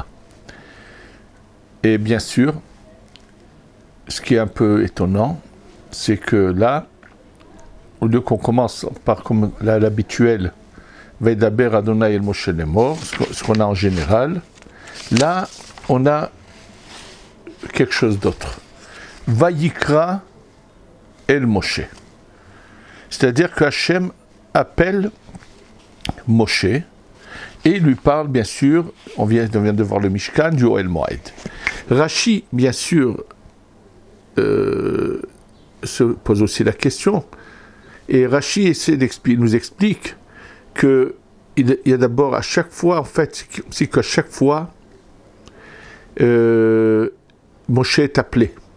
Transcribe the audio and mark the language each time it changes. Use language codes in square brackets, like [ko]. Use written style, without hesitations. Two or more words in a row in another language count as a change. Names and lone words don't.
[fr] Et bien sûr, ce qui est un peu étonnant, c'est que là, au lieu qu'on commence par comme l'habituel, [he] וידבר ה' אל משה לאמר, [fr] ce qu'on a en général, là, on a quelque chose d'autre. [he] ויקרא אל משה. [fr] C'est-à-dire que Hachem appelle Moshe et il lui parle, bien sûr, on vient de voir le Mishkan, du Ohel Moed. Rashi, bien sûr, se pose aussi la question, et Rashi nous explique qu'il y a d'abord à chaque fois, en fait, c'est qu'à chaque fois, Moshe est appelé.